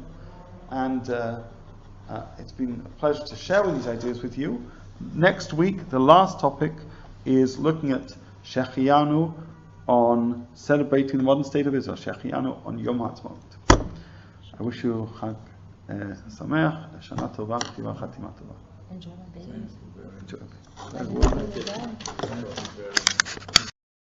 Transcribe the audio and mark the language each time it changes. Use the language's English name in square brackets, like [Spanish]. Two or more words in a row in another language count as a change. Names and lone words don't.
[English] And it's been a pleasure to share these ideas with you. Next week, the last topic is looking at Shehecheyanu on celebrating the modern state of Israel, Shehecheyanu on Yom HaAtzmaut. I wish you [Hebrew] חג שמח, שנה טובה, כתיבה חתימה טובה. [English] Enjoy my baby. Enjoy. Enjoy. Very